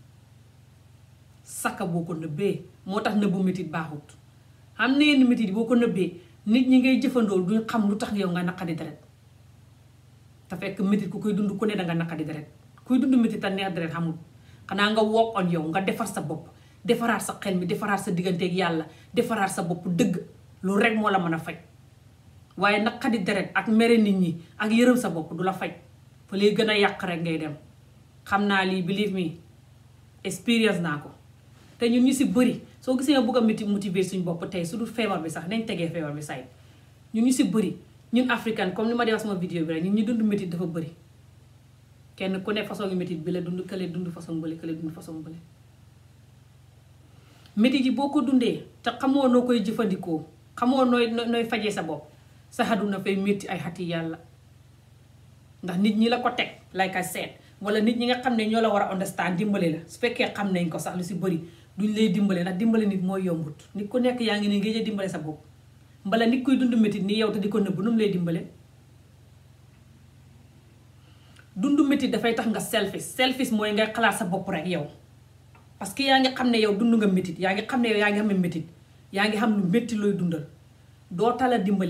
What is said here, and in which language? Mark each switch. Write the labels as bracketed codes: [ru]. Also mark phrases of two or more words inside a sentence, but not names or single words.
[wo] saka boo ko nëbbee moo tax nëbbu métti baaxut xam ne yenn métti boo ko nëbbee nit ñi ngay jëfandool duñ xam lu tax yow nga naqadi deret te fekk métti ku koy dund ku ne danga naqadi deret kuy dund métti te neex deret xamul xanaa nga [en] work on [wo] yow nga defar sa bopp defaraat sa xel mi defaraat sa digganteeg yàlla defaraat sa bopp dëgg loolu rek moo la mën a faj waaye naqadi deret ak mere nit ñi ak yërëm sa bopp du la faj fa lay gën a yàq rek ngay dem xam naa lii [en] believe me [wo] experience naa ko te ñun ñu si bëri soo gisee nga bëgg a motiver suñu bopp tey su dul feebar bi sax nañ tegee feebar bi say ñun ñu si bëri ñun africain comme ni ma dee wax sama vidéo bi rek ñun ñu dund métit dafa bëri kenn ku ne façon yu métit bi la dund kële dund façon bële kële dund façon bële métit yi boo ko dundee te xamoo noo koy jëfandikoo xamoo nooy fajee sa bopp sa àdduna fay métti ay xati yàlla ndax nit ñi la ko teg [en] like I said [wo] wala nit ñi nga xam ne ñoo la war a understand dimbale la su fekkee xam nañ ko sax lu si bëri duñ lay dimbale ndax dimbale nit mooy yombut nit ku nekk yaa ngi ne ngeen dimbale sa bopp mbala nit kuy dund métit ni yow te di ko nëbb nu mu lay dimbale dund métit dafay tax nga selfish mooy ngay xalaat sa bopp rek yow parce que yaa ngi xam ne yow dund nga métit yaa ngi xam ne yow yaa ngi xam ne métit yaa ngi xam lu métti looy dundal doo tala dimbale